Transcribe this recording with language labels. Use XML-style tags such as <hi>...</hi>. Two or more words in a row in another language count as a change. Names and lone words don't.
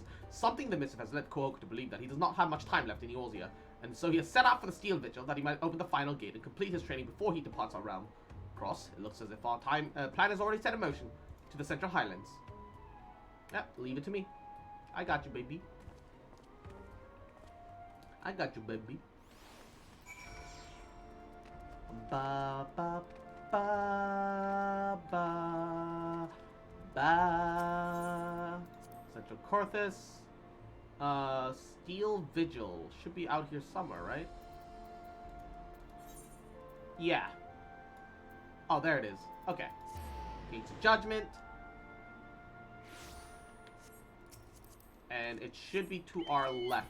<en>Something in the missive has led Kohoku to believe that he does not have much time left in Eorzea, and so he has set out for the Steel Vigil that he might open the final gate and complete his training before he departs our realm. Cross, it looks as if our plan is already set in motion to the Central Highlands. Yep, leave it to me. I got you, baby. I got you, baby. Ba ba ba ba ba. Central Corthus. Steel Vigil should be out here somewhere, right? Yeah. Oh, there it is. Okay. Gates of Judgment. And it should be to our left.</en>